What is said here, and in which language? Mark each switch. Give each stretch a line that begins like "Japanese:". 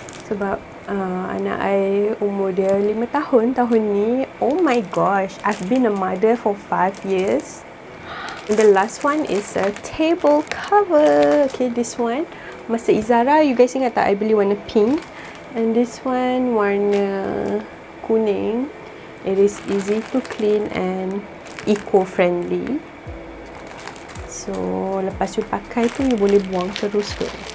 Malay: Sebab anak I umur dia 5 tahun tahun ni.
English: Oh my gosh, I've been a mother for 5 years. And the last one is a table cover. Okay, this one masa Izara, you guys
Malay: ingat tak
English: I
Malay: beli warna
English: pink, and this one
Malay: warna kuning.
English: It is easy to clean and eco-friendly.
Malay: So lepas you pakai tu, you boleh buang terus ke.